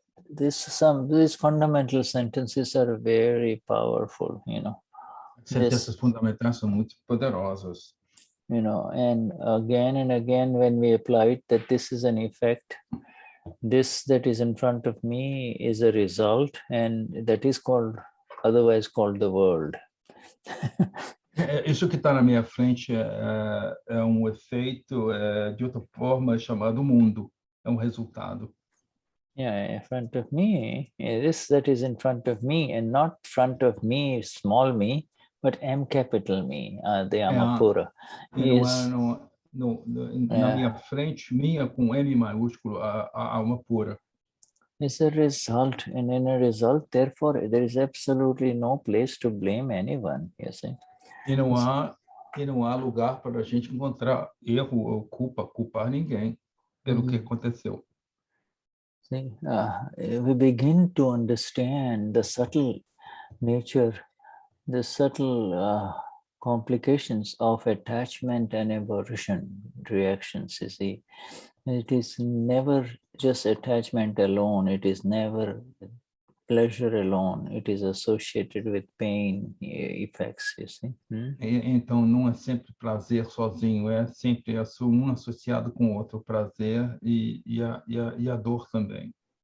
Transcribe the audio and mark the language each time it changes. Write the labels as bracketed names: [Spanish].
[English] These fundamental sentences are very powerful, you know. [Portuguese] Sentenças fundamentais são muito poderosas. [English] You know, and again, when we apply it, that this is an effect, this that is in front of me is a result, and that is otherwise called the world. [Portuguese] Isso que está na minha frente é efeito de outra forma chamado mundo, é resultado. [English] Yeah, in front of me, this that is in front of me, and not front of me, small me, but M capital me, the Amapura. [Portuguese] Na minha frente, minha com M maiúsculo, a alma pura. [English] Is a result, and in a result, therefore, there is absolutely no place to blame anyone, you see. [Portuguese] E não há lugar para a gente encontrar erro ou culpar ninguém pelo que aconteceu. [English] See, we begin to understand the subtle nature, the subtle complications of attachment and aversion reactions, you see. It is never just attachment alone, it is never pleasure alone, it is associated with pain effects, you see. [Portuguese] Então, não é sempre prazer sozinho, é sempre um associado com o outro, prazer e a dor também.